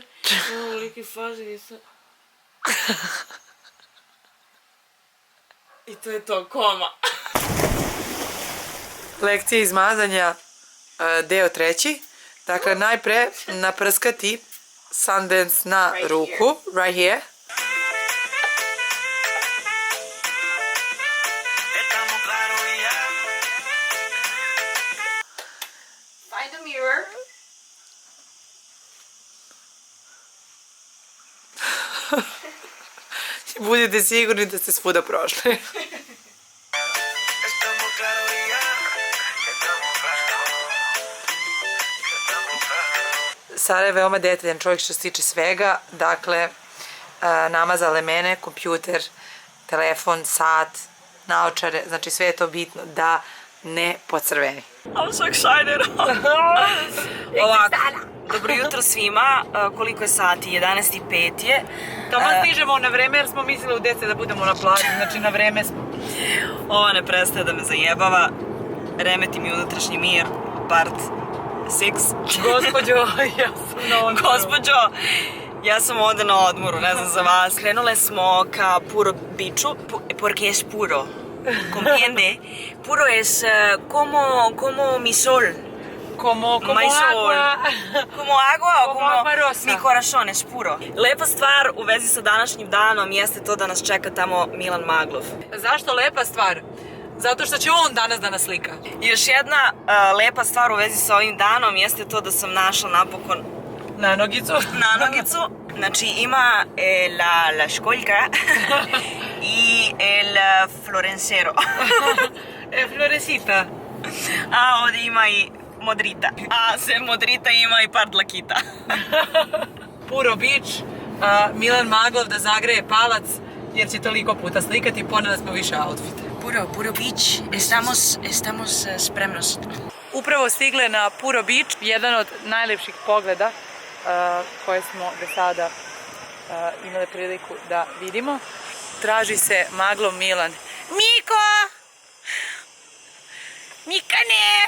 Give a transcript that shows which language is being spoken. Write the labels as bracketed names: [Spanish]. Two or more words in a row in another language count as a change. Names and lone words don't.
[Serbian] Ovolike flaše i se... I to je to, koma. Lekcija izmazanja, deo 3. Dakle, najpre naprskati Sundance na ruku, [English] right here. Find a mirror. [Serbian] Budite sigurni da ste svuda prošli. Sara je veoma detaljan čovjek što se tiče svega, dakle, namazale mene, kompjuter, telefon, sat, naočare, znači sve je to bitno da ne pocrveni. [English] I'm so excited. [Serbian] Ovako, dobro jutro svima, koliko je sati? 11:05 je. Tamo stižemo na vreme jer smo mislili u 10 da budemo na plaži, znači na vreme smo. Ova ne prestaje da me zajebava, remeti mi unutrašnji mir, part 6. Gospođo, ja sam na odmoru. Gospođo, ja sam ovdje na odmoru, ne znam za vas. Krenule smo ka Puro Beachu, [Spanish] porque es puro, comprende? Puro es como mi sol. Como agua. Como agua o como agua rosa. Mi corazón es puro. [Serbian] Lepa stvar u vezi sa današnjim danom jeste to da nas čeka tamo Milan Maglov. Zašto lepa stvar? Zato što će on danas da nas slika. Još jedna lepa stvar u vezi sa ovim danom jeste to da sam našla napokon nanogicu. Znači ima la školjka i el florencero. Floresita. A ovdje ima i modrita. A sem modrita ima i par dlakita. Puro Beach, Milan Maglov da zagreje palac jer će toliko puta slikati, ponela smo više outfite. Puro Beach, estamos spremnost. Upravo stigle na Puro Beach, jedan od najlepših pogleda koje smo do sada imali priliku da vidimo. Traži se Maglov Milan. Miko! Mikane!